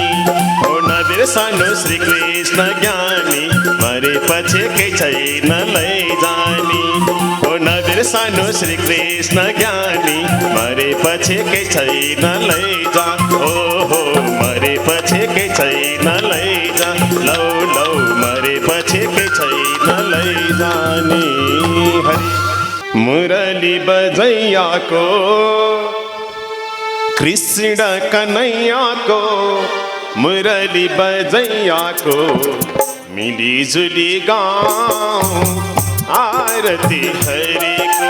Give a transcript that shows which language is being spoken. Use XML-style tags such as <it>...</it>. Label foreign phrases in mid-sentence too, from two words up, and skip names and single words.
<ne>ओ नबिर्सनु श्रीकृष्ण ज्ञानी मरेपछि केही छैन लैजाने। ओ नबिर्सनु श्रीकृष्ण ज्ञानी मरेपछि केही छैन लैजा। ओहो मरेपछि केही छैन लैजा। लौ लौ मरेपछि केही छैन लैजाने।</ne> <hi>हरि मुरली बजैया को कृष्ण कन्हैया को मुरली बजैया को मिली जुली गाँव आरती हरि को।</hi>